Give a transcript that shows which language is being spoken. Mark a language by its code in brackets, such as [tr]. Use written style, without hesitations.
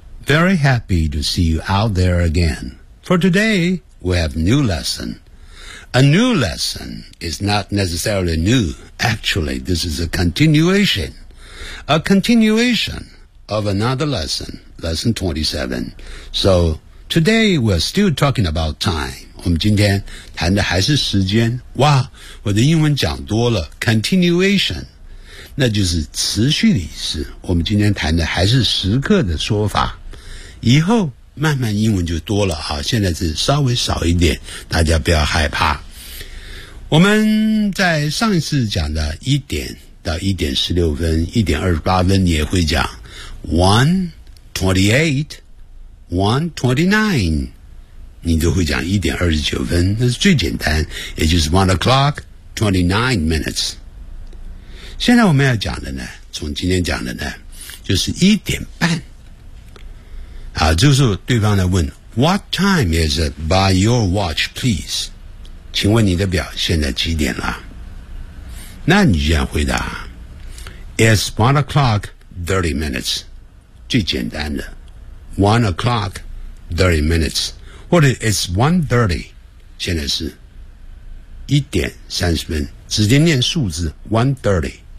[en] Very happy to see you out there again. For today, we have new lesson. A new lesson is not necessarily new. Actually, this is a continuation. A continuation of another lesson, lesson 27. So, today we're still talking about time. [zh] 我们今天谈的还是时间。哇，我的英文讲多了。 [en] Continuation. [zh] 那就是持续的意思，我们今天谈的还是时刻的说法，以后慢慢英文就多了啊，现在是稍微少一点，大家不要害怕。我们在上一次讲的1点到1点16分1点28分你也会讲 1:28 1:29 你都会讲1点29分，那是最简单，也就是 1:29 现在我们要讲的呢，从今天讲的呢，就是1:30。啊，这个时候对方来问 [en] ，What time is it by your watch, please？ [zh] 请问你的表现在几点了？那你就要回答 ， [en] It's 1:30。 [zh] 最简单的 1:30，或者 [en] It's 1:30。 [zh] 现在是1:30，直接念数字 1:30。